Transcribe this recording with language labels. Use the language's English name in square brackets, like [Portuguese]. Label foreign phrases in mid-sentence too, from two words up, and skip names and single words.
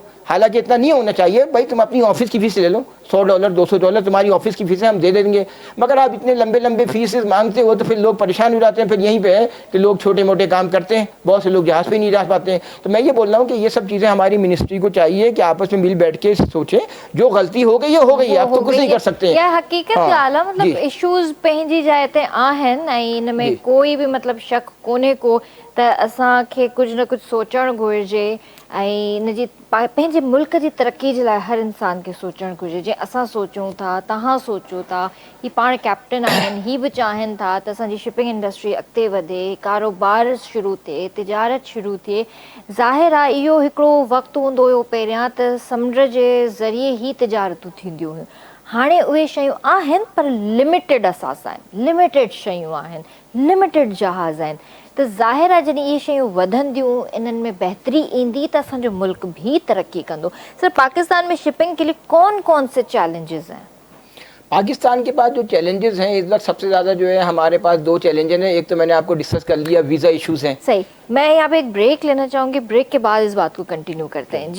[Hindi] हालांकि इतना नहीं होना चाहिए भाई, तुम अपनी ऑफिस की फीस ले लो, $100 $200 तुम्हारी ऑफिस की फीस है, हम दे देंगे। मगर आप इतने लंबे लंबे फीसेस मांगते हो तो फिर लोग परेशान हो जाते हैं। फिर यहीं पे है कि लोग छोटे मोटे काम करते हैं, बहुत से लोग जहाज़ पे नहीं जा पाते हैं। तो मैं ये बोल रहा हूँ कि ये सब चीज़ें हमारी मिनिस्ट्री को चाहिए कि आपस में मिल बैठ के सोचें, जो गलती हो गई हो गई, आप तो कुछ नहीं कर सकते। [Sindhi] या हकीकत ॻाल्हि आहे, मतलब इश्यूज़ पंहिंजी जाइ ते आहिनि ऐं इन में कोई भी मतलब शक कोन्हे को त असांखे कुछ न कुछ सोचणु घुरिजे ऐं इन जी पंहिंजे मुल्क जी तरक़ी जे लाइ हर इंसान खे सोचणु घुरिजे। जीअं असां सोचूं था, तव्हां सोचो था, ही पाण कैप्टन आहिनि, ही बि चाहिनि था त असांजी [English] shipping industry [Sindhi] अॻिते वधे, कारोबार शुरू थिए, तिजारत शुरू थिए। ज़ाहिर आहे इहो हिकिड़ो वक़्तु हूंदो हुयो पहिरियां त समुंड जे ज़रिए ई तिजारतूं थींदियूं हुयूं। हाणे उहे शयूं आहिनि पर [English] limited assets [Sindhi] आहिनि, लिमिटेड शयूं आहिनि, लिमिटेड जहाज़ आहिनि। त ज़ाहिर आहे जॾहिं इहे शयूं वधंदियूं, इन्हनि में बहितरी ईंदी त असांजो मुल्क भी तरक्की कंदो। [Hindi] सर पाकिस्तान में शिपिंग के लिए कौन कौन से चैलेंजेस हैं? पाकिस्तान के पास जो चैलेंजेस हैं इस वक्त सबसे ज़्यादा जो है हमारे पास 2 चैलेंजेस हैं। एक तो मैंने आपको डिस्कस कर लिया, [English] visa issues [Hindi] हैं। सही, मैं यहाँ पे एक ब्रेक लेना चाहूँगी, ब्रेक के बाद इस बात को कंटिन्यू करते हैं।